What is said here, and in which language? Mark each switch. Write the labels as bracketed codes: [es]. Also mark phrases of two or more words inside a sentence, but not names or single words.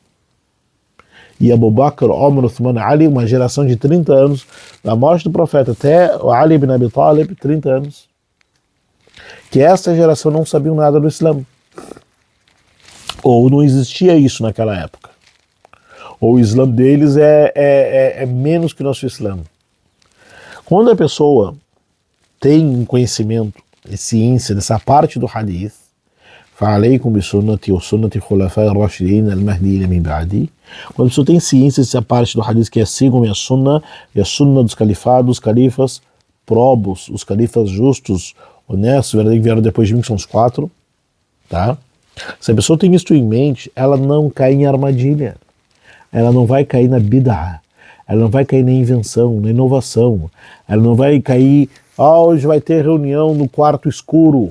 [pt] E Abu Bakr, Omar, Uthman, Ali, uma geração de 30 anos, da morte do profeta até o Ali ibn Abi Talib, 30 anos, que essa geração não sabia nada do Islã. Ou não existia isso naquela época. Ou o Islã deles é menos que o nosso Islã. Quando a pessoa tem conhecimento e ciência dessa parte do hadith, [ar] فَعَلَيْكُمْ بِسُنَّتِي وَسُنَّةِ الْخُلَفَاءِ الرَّاشِدِينَ الْمَهْدِيِّينَ مِنْ بَعْدِي. [pt] Quando a pessoa tem ciência dessa parte do hadith, que é sigam a sunna, e a sunna dos califados, os califas probos, os califas justos, honestos, verdadeiros, que vieram depois de mim, que são os 4, tá? Se a pessoa tem isso em mente, ela não cai em armadilha, ela não vai cair na bid'ah, ela não vai cair na invenção, na inovação, ela não vai cair, hoje vai ter reunião no quarto escuro.